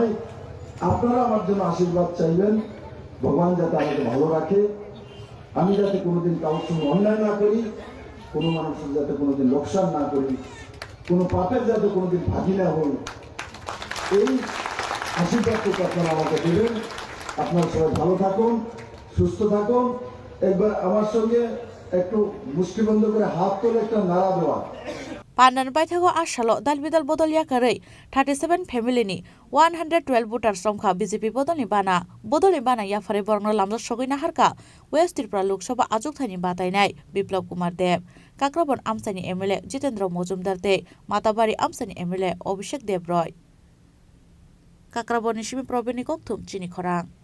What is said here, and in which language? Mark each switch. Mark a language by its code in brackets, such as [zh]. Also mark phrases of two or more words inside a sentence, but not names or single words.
[bn] আপনারা আমার জন্য আশীর্বাদ চাইবেন, ভগবান যাতে আমাকে ভালো রাখে, আমি যাতে কোনোদিন কারোর সঙ্গে অন্যায় না করি, কোনো মানুষের যাতে কোনোদিন লোকসান না করি, কোনো পাপের যাতে কোনোদিন ভাগি না হই, এই আশীর্বাদটুকু আপনারা আমাকে দেবেন। আপনারা সবাই ভালো থাকুন, সুস্থ থাকুন। একবার আমার সঙ্গে একটু মুষ্টিবন্ধ করে হাত তোলে একটা নাড়া দেওয়া। [trp] Panan baithago ashalo dalbidal bodol yakarei 37 family ni 112 voters romkha BJP bodol ni bana yafare borno lamja sogoi naharka West Tripura Lok Sabha ajuk thani batainai Biplab Kumar Dev Kakrabon Amsani MLA Jitendra Mojumdar te Matabari Amsani MLA Abhishek Dev Roy Kakrabon Nishimi Probini Kokthum Chini Khorang